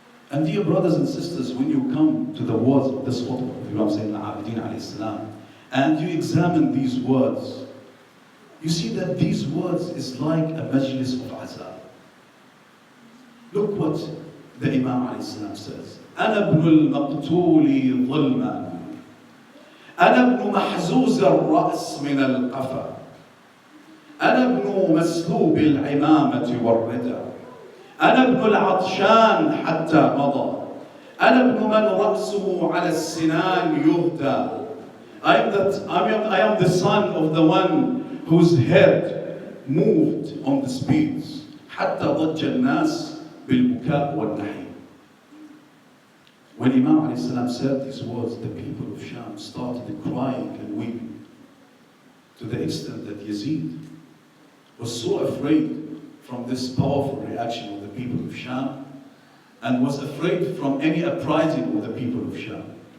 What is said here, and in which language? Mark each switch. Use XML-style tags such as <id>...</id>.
<en>And dear brothers and sisters, when you come to the words of this khutbah of Imam Zayn al-Abidin alayhi salam, and you examine these words, you see that these words is like a majlis of azab. Look what the Imam alayhi salam says.</en> <ar>أنا ابن المقتول ظلما أنا ابن محزوز الرأس من القفا أنا ابن مسلوب العمامة والردى أنا ابن العطشان حتى مضى أنا ابن من رأسه على السنان يهدى</ar> <en>I am the son of the one whose head moved on the speeds</en> <ar>حتى ضج الناس بالبكاء والنحيب.</ar> <en>When Imam alayhi salam said these words, the people of Sham started crying and weeping to the extent that Yazid was so afraid from this powerful reaction of the people of Sham and was afraid from any uprising of the people of Sham.</en>